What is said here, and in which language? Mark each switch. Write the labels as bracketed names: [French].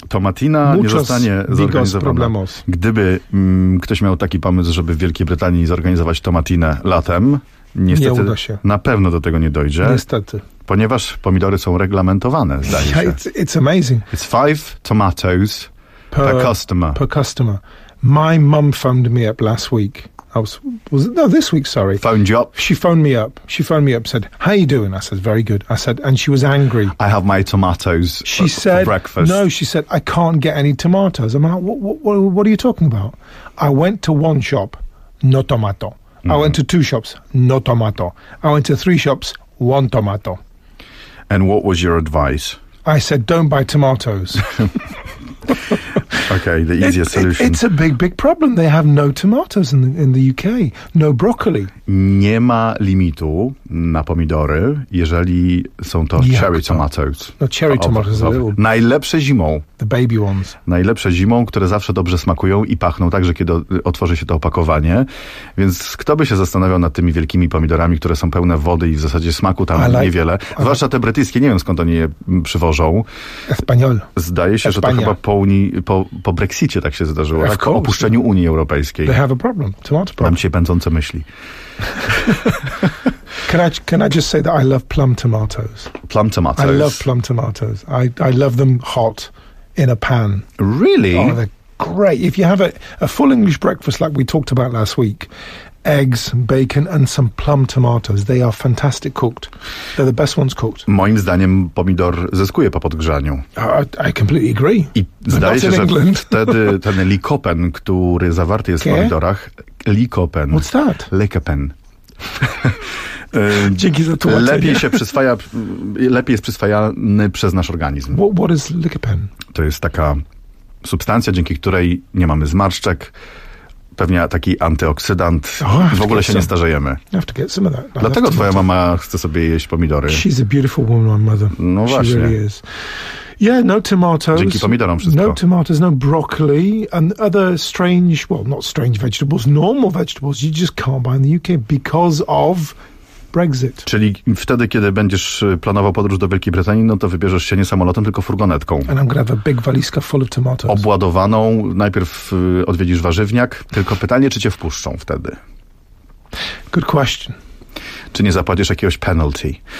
[Polish] Tomatina nie zostanie zorganizowana. Gdyby ktoś miał taki pomysł, żeby w Wielkiej Brytanii zorganizować Tomatinę latem, niestety nie uda się. Na pewno do tego nie dojdzie. Niestety. Ponieważ pomidory są reglamentowane, zdaje się. [English] It's amazing. It's 5 tomatoes per customer. Per customer. My mum phoned me up last week. This week. Phoned you up? She phoned me up, said, how are you doing? I said, very good. I said, and she was angry. I have my tomatoes for breakfast. No, she said, I can't get any tomatoes. I'm like, what are you talking about? I went to one shop, no tomato. Mm-hmm. I went to two shops, no tomato. I went to three shops, one tomato. And what was your advice? I said, don't buy tomatoes. Okay, the easiest solution. It's a big problem. They have no tomatoes in the UK. No broccoli. [Polish] Nie ma limitu na pomidory, jeżeli są to jak [English] cherry [Polish] to? [English] Tomatoes. No cherry tomatoes. [Polish] Najlepsze zimą. [English] The baby ones. [Polish] Najlepsze zimą, które zawsze dobrze smakują i pachną, także kiedy otworzy się to opakowanie. Więc kto by się zastanawiał nad tymi wielkimi pomidorami, które są pełne wody i w zasadzie smaku tam niewiele. Zwłaszcza te brytyjskie, nie wiem skąd oni je przywożą. [Spanish] Espanol. [Polish] Zdaje się, że to chyba po Brexicie tak się zdarzyło, tak? Po opuszczeniu Unii Europejskiej. [English] They have a problem. Tomato problem. [Polish] Mam dzisiaj pędzące myśli. [English] can I just say that I love plum tomatoes? Plum tomatoes. I love plum tomatoes. I love them hot in a pan. Really? Oh, they're great. If you have a full English breakfast like we talked about last week, eggs, bacon and some plum tomatoes. They are fantastic cooked. They're the best ones cooked. [Polish] Moim zdaniem pomidor zyskuje po podgrzaniu. [English] I completely agree. [Polish] I zdaje się, że wtedy ten likopen, który zawarty jest w pomidorach, likopen. [English] What's that? [Polish] Likopen. Dzięki za tłumaczenie. Lepiej jest przyswajany przez nasz organizm. [English] What is likopen? [Polish] To jest taka substancja, dzięki której nie mamy zmarszczek, pewnie taki antyoksydant. W ogóle się nie starzejemy. Dlatego twoja mama chce sobie jeść pomidory. [English] She's a beautiful woman, my mother. No she [Polish] właśnie. [English] Really is. Yeah, no tomatoes. [Polish] Dzięki pomidorom wszystko. [English] No tomatoes, no broccoli and other strange, well, not strange vegetables, normal vegetables you just can't buy in the UK because of Brexit. [Polish] Czyli wtedy, kiedy będziesz planował podróż do Wielkiej Brytanii, no to wybierzesz się nie samolotem, tylko furgonetką. [English] And I'm gonna have a big valizka full of tomatoes. [Polish] Obładowaną. Najpierw odwiedzisz warzywniak. Tylko pytanie, czy cię wpuszczą wtedy? [English] Good question. [Polish] Czy nie zapłacisz jakiegoś penalty?